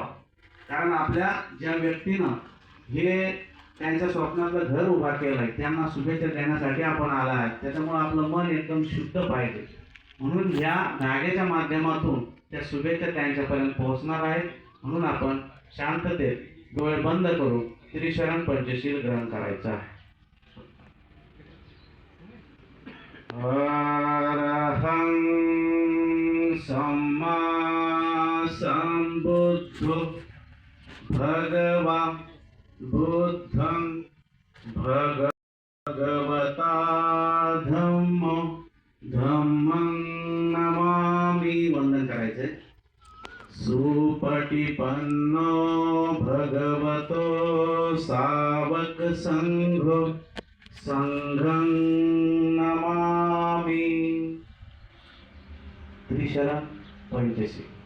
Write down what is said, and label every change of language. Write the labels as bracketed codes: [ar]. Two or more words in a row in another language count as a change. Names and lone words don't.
[mr] कारण आपल्या ज्या व्यक्तीनं हे त्यांच्या स्वप्नातलं घर उभा केलं आहे, त्यांना शुभेच्छा देण्यासाठी आपण आला आहे. त्याच्यामुळे आपलं मन एकदम शुद्ध पाहिजे. म्हणून या धाग्याच्या माध्यमातून त्या शुभेच्छा त्यांच्यापर्यंत पोहोचणार आहेत. म्हणून आपण शांततेत डोळे बंद करून त्रिशरण पंचशील ग्रहण करायचं आहे. [pi] अरहं सम्मा संबुद्धो भगवा बुद्धं भगवता धम्मं नमामि. [mr] वंदन करायचंय. [pi] सुपटिपन्नो भगवतो सावक संघो संघं नमामि. [mr] त्रिशरण पंचशील.